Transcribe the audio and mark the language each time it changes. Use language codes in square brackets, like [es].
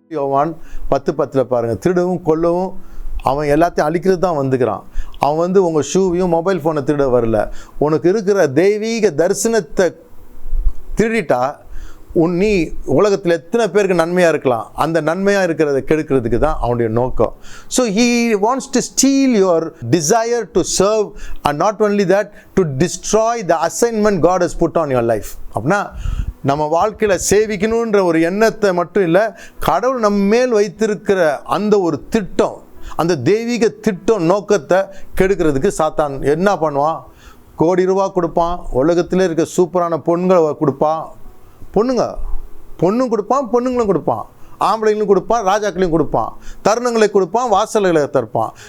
[ta] யோவான் 10:10 பாருங்கள், திருடவும் கொல்லவும் அவன் எல்லாத்தையும் அழிக்கிறது தான் வந்துக்கிறான். அவன் உங்கள் ஷூவையும் மொபைல் ஃபோனை திருட வரல. உனக்கு இருக்கிற தெய்வீக தரிசனத்தை திருடிட்டா நீ உலகத்தில் எத்தனை பேருக்கு நன்மையாக இருக்கலாம், அந்த நன்மையாக இருக்கிறத கெடுக்கிறதுக்கு தான் அவனுடைய நோக்கம். [en] So he wants to steal your desire to serve, and not only that, to destroy the assignment God has put on your life. [ta] அப்படின்னா நம்ம வாழ்க்கையில் சேவிக்கணுன்ற ஒரு எண்ணத்தை மட்டும் இல்லை, கடவுள் நம்ம மேல் வைத்திருக்கிற அந்த ஒரு திட்டம், அந்த தெய்வீக திட்டம் நோக்கத்தை கெடுக்கிறதுக்கு சாத்தான் என்ன பண்ணுவான்? கோடி ரூபா கொடுப்பான், உலகத்தில் இருக்க சூப்பரான பொண்களை கொடுப்பான், பொண்ணும் கொடுப்பான், பொண்ணுங்களும் கொடுப்பான், ஆம்பளைங்களும் கொடுப்பான், ராஜாக்களையும் கொடுப்பான், தருணங்களை கொடுப்பான், வாசல்களை திறப்பான்.